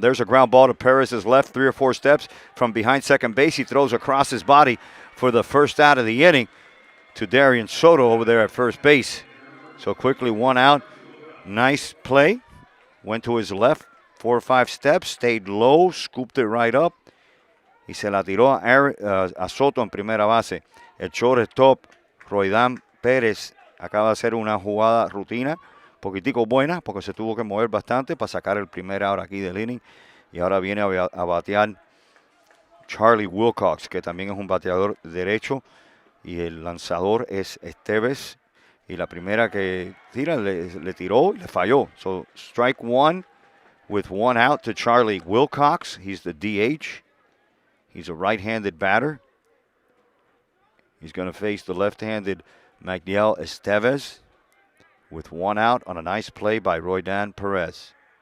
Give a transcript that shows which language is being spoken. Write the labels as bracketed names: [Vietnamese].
[English] There's a ground ball to Perez's left, 3 or 4 steps from behind second base. He throws across his body for the first out of the inning to Darian Soto over there at first base. So quickly 1 out. Nice play. Went to his left, 4 or 5 steps, stayed low, scooped it right up. [Spanish] Y se la tiró a Soto en primera base. El shortstop, Roydán Pérez, acaba de hacer una jugada rutina. Poquitico buena, porque se tuvo que mover bastante para sacar el primer out aquí del inning. Y ahora viene a batear Charlie Wilcox, que también es un bateador derecho. Y el lanzador es Estevez. Y la primera que tira le tiró y le falló. [English] So strike 1 with 1 out to Charlie Wilcox. He's the DH. He's a right-handed batter. He's going to face the left-handed Magdiel Estevez with 1 out on a nice play by Roydan Perez.